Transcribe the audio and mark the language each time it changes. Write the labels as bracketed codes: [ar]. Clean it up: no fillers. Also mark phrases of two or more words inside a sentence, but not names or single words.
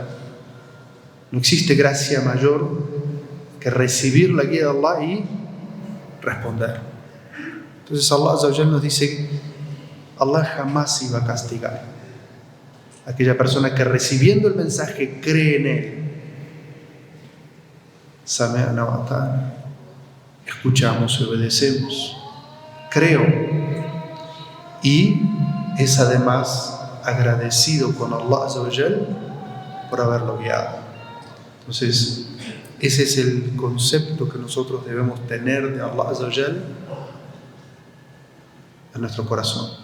[es] No existe gracia mayor que recibir la guía de Allah y responder. Entonces [ar] Allah Azza wa Jalla [es] nos dice: Allah jamás iba a castigar a aquella persona que recibiendo el mensaje cree en él. [ar] سمعنا وأطعنا, [es] escuchamos y obedecemos, creo, y es además agradecido con [ar] Allah Azza wa Jalla [es] por haberlo guiado. Entonces, ese es el concepto que nosotros debemos tener de [ar] Allah Azza wa Jalla [es] en nuestro corazón.